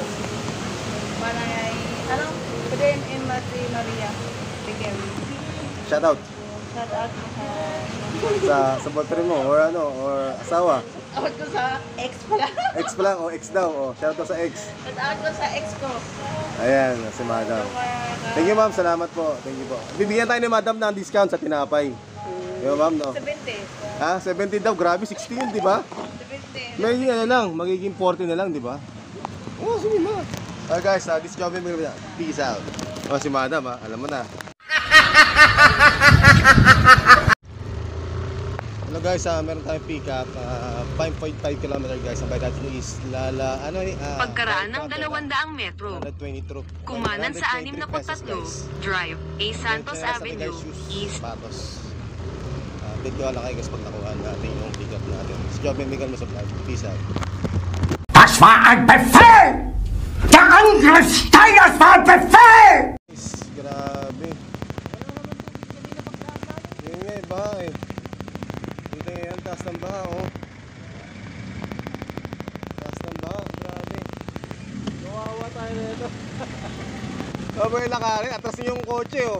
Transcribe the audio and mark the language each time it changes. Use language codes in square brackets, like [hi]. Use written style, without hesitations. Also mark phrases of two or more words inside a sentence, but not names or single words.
[tl] Manay, pwede in Maria. Bigyan. [en] Shout out. Shout out [tl] Sa boyfriend mo or ano, or asawa. out ko sa ex pala. Ex pa lang, o ex daw. Oh, [en] shout out [tl] sa ex. [en] Shout out [tl] ko sa ex ko. Ayan, si madam. [en] Thank you ma'am, [tl] salamat po. [en] Thank you po. [tl] Bibigyan tayo ni madam ng discount sa tinapay. Yo ma'am, no? 70. Ha? 70 daw, grabe, 16, di ba? 70. Magiging ano lang, magiging 40 na lang, di ba? Oh, sige na. Guys, discount mo na. [en] Peace out. [tl] Oh, si madam ha, alam mo na. Hello guys, meron tayong [en] pick up [tl] 5.5 km guys. Ang bayad natin is pagkaraan ng 200 metro. 120 truck. Kumanan sa 63 Drive, A. Santos Avenue, East. Patos. Update ko lang kayo guys pag nakuha natin yung [en] pick up [tl] natin. Si Job Miguel Masaplag. [en] Peace out. [de] Das war ein Befehl! Der Angriff Steiners war ein Befehl! [tl] Grabe. Yun nga, baha eh. Dito nga yan, taas ng baha oh. Taas ng baha, grabe. Kawawa tayo na ito. Sabay lakarin, atras niyo yung kotse oh.